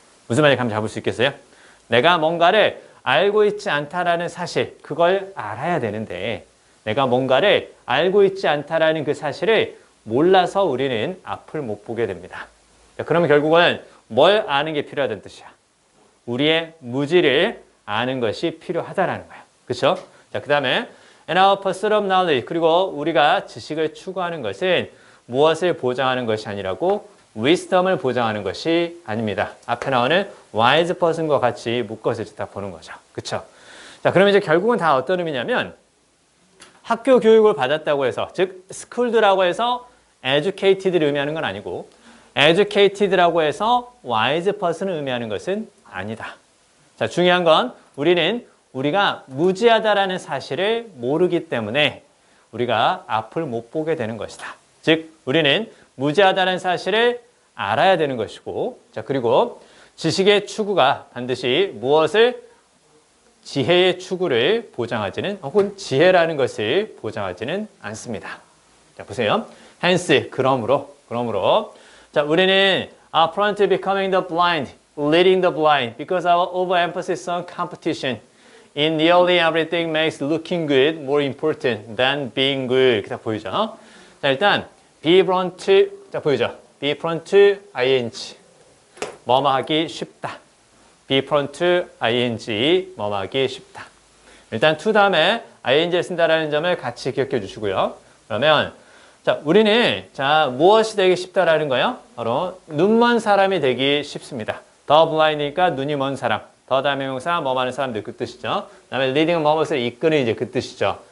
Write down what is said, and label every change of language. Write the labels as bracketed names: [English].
[Korean] 무슨 말인지 감을 잡을 수 있겠어요? 내가 뭔가를 알고 있지 않다라는 사실, 그걸 알아야 되는데 내가 뭔가를 알고 있지 않다라는 그 사실을 몰라서 우리는 앞을 못 보게 됩니다. 그러면 결국은 뭘 아는 게 필요하다는 뜻이야. 우리의 무지를 아는 것이 필요하다라는 거야. 그렇죠? 자, 그 다음에 [English] And our pursuit of knowledge. [Korean] 그리고 우리가 지식을 추구하는 것은 무엇을 보장하는 것이 아니라고 wisdom을 보장하는 것이 아닙니다. 앞에 나오는 wise person과 같이 묶어서 딱 보는 거죠. 그렇죠? 자, 그러면 이제 결국은 다 어떤 의미냐면 학교 교육을 받았다고 해서 즉 schooled라고 해서 educated를 의미하는 건 아니고 educated라고 해서 wise person을 의미하는 것은 아니다. 자, 중요한 건 우리가 무지하다라는 사실을 모르기 때문에 우리가 앞을 못 보게 되는 것이다. 즉 우리는 무지하다는 사실을 알아야 되는 것이고 자 그리고 지식의 추구가 반드시 무엇을 지혜의 추구를 보장하지는 혹은 지혜라는 것을 보장하지는 않습니다. 자 보세요. [English] hence [Korean] 그러므로 자 우리는 [English] are prone to becoming the blind, leading the blind because our overemphasis on competition in nearly everything makes looking good more important than being good. [Korean] 이렇게 딱 보이죠? 자 일단 be prone to 자 보이죠? be prone to ing 뭐뭐 하기 쉽다. be prone to ing 뭐뭐 하기 쉽다. 일단 to 다음에 ing를 쓴다라는 점을 같이 기억해 주시고요. 그러면 자 우리는 자 무엇이 되기 쉽다라는 거예요? 바로 눈먼 사람이 되기 쉽습니다. 더 blind니까 눈이 먼 사람. 더 다음에 명사 뭐 많은 사람들 그 뜻이죠. 그다음에 leading은 뭐뭇을 이끄는 이제 그 뜻이죠.